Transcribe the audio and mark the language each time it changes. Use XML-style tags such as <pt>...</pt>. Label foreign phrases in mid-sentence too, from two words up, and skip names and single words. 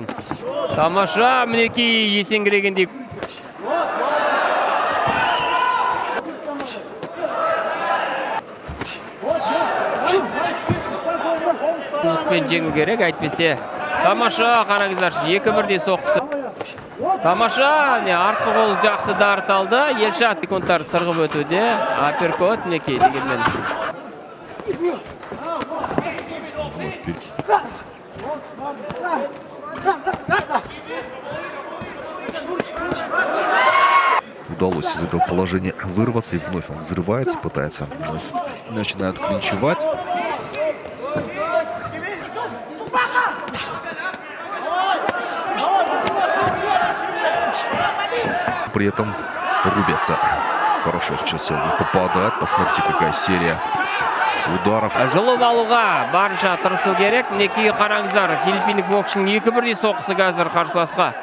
<kk>Тамаша мінекей, есеңгірегендей. Ұлықпен жеңу керек, әйтпесе. Тамаша, қараңыздар, 2-1-де соққысы. Тамаша, артқы қол жақсы дарт алды. Елшат секундтар сырғып өтуде. Апперкот мінекей дегенмен.</kk> <ru>Удалось из этого положения вырваться, и вновь он взрывается, пытается вновь начинают клинчевать. При этом рубятся. Хорошо сейчас попадает. Посмотрите, какая серия ударов.</ru> <kk>Жұлып алуға барынша тырысу керек. Мінекей қараңыздар, филиппиндік боксшының 2-1-де соққысы қазір қарсыласқа.</kk>